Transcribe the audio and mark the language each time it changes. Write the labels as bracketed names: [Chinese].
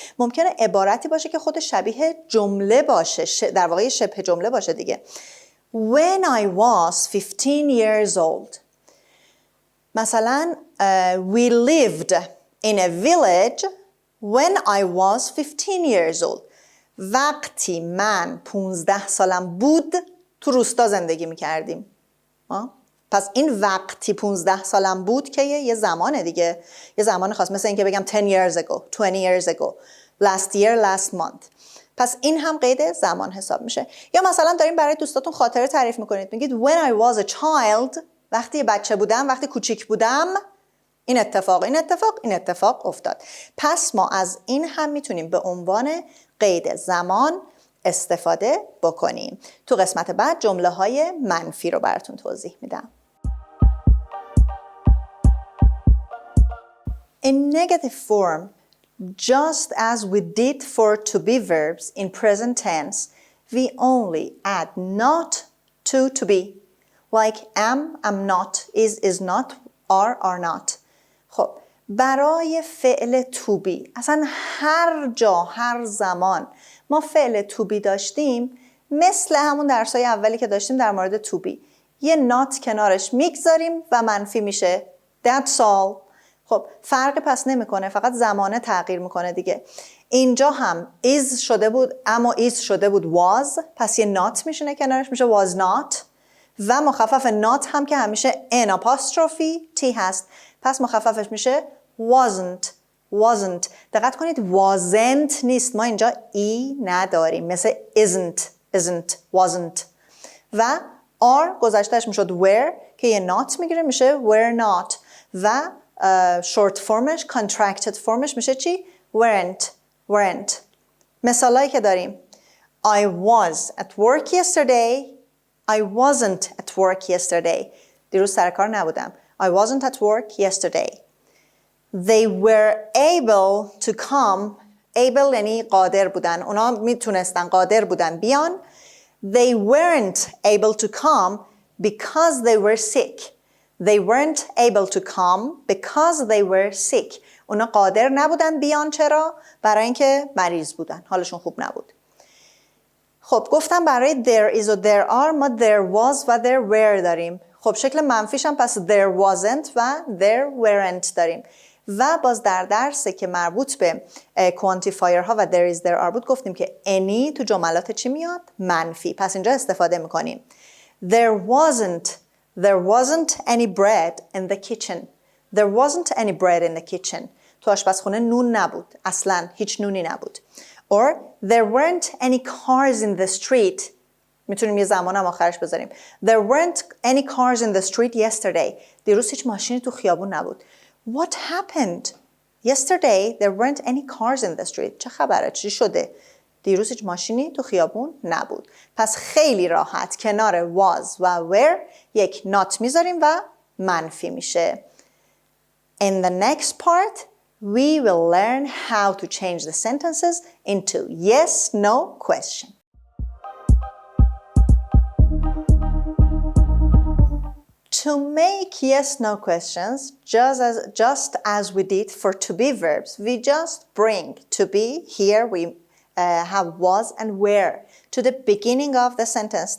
[Persian] ممکنه عبارتی باشه که خود شبیه جمله باشه، در واقع شبه جمله باشه دیگه. [English] When I was 15 years old. [Persian] مثلا [English] we lived in a village when I was 15 years old. [Persian] وقتی من 15 سالم بود تو روستا زندگی می‌کردیم. پس این وقتی 15 سالم بود که یه زمانه دیگه، یه زمان خاص، مثل اینکه بگم [English] 10 years ago, 20 years ago, last year, last month. [Persian] پس این هم قید زمان حساب میشه. یا مثلا داریم برای دوستاتون خاطره تعریف میکنید، میگید [English] when I was a child، [Persian] وقتی بچه بودم، وقتی کوچیک بودم، این اتفاق افتاد. پس ما از این هم میتونیم به عنوان قید زمان استفاده بکنیم. تو قسمت بعد جمله های منفی رو براتون توضیح میدم. [English] In negative form, just as we did for to be verbs in present tense, we only add not to be. Like am not, is not, are not. [Persian] خب برای فعل to be، اصلا هر جا هر زمان ما فعل to be داشتیم، مثل همون درسای اولی که داشتیم در مورد to be، یه not کنارش میگذاریم و منفی میشه. [English] That's all. [Persian] خب فرقی پس نمیکنه، فقط زمانه تغییر میکنه دیگه. اینجا هم is شده بود، اما is شده بود was، پس یه not میشونه کنارش، میشه was not. و مخفف not هم که همیشه n apostrophe t هست، پس مخففش میشه wasn't. دقت کنید wasn't نیست، ما اینجا ای نداریم، مثل isn't wasn't. و are گذشتهش میشد were که یه not میگیره، میشه were not. و short formش contracted formش میشه چی؟ weren't. [English] مثالایی که داریم: I was at work yesterday. I wasn't at work yesterday. [Persian] دیروز سر کار نبودم. [English] I wasn't at work yesterday. They were able to come. [Persian] Able یعنی قادر بودن. اونا میتونستن، قادر بودن بیان. [English] They weren't able to come because they were sick. They weren't able to come because they were sick. [Persian] اونا قادر نبودن بیان. چرا؟ برای اینکه مریض بودن، حالشون خوب نبود. خب گفتم برای there is و there are ما there was و there were داریم. خب شکل منفیش هم پس there wasn't و there weren't داریم. و باز در درسی که مربوط به کوانتیفایر ها و there is there are بود گفتیم که any تو جملات چی میاد؟ منفی. پس اینجا استفاده میکنیم [English] There wasn't any bread in the kitchen. There wasn't any bread in the kitchen. [Persian] تو آشپزخونه نون نبود. اصلاً هیچ نونی نبود. [English] Or there weren't any cars in the street. [Persian] میتونیم یه زمان هم آخرش بذاریم. [English] There weren't any cars in the street yesterday. [Persian] دیروز هیچ ماشینی تو خیابون نبود. [English] What happened? Yesterday there weren't any cars in the street. [Persian] چه خبره؟ چی شده؟ دیروز هیچ ماشینی تو خیابون نبود. پس خیلی راحت کنار was و were یک not میذاریم و منفی میشه. [English] In the next part, we will learn how to change the sentences into yes/no question. To make yes/no questions, just as we did for to be verbs, we just bring to be, here we have was and were, to the beginning of the sentence.